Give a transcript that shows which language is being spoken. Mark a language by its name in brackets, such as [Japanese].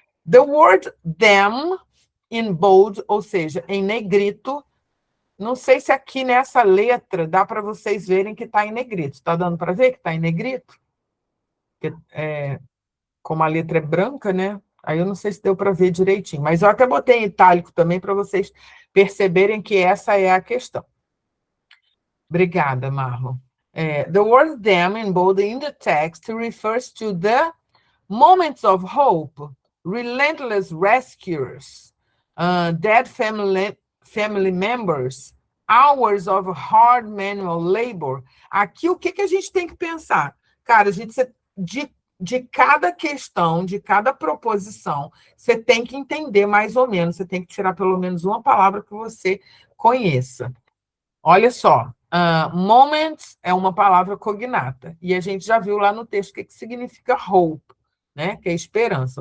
[English] The word them, in bold, [Portuguese] ou seja, em negrito, não sei se aqui nessa letra dá para vocês verem que está em negrito. Está dando para ver que está em negrito? Como a letra é branca, né? Aí eu não sei se deu para ver direitinho, mas eu até botei em itálico também para vocês perceberem que essa é a questão. Obrigada, Marlon. [English] The word them in bold in the text refers to the moments of hope, relentless rescuers, dead family members, hours of hard manual labor. [Portuguese] Aqui, o que a gente tem que pensar? Cara, de cada questão, de cada proposição, você tem que entender mais ou menos, você tem que tirar pelo menos uma palavra que você conheça. Olha só, moments é uma palavra cognata, e a gente já viu lá no texto o que significa hope, né? Que é esperança.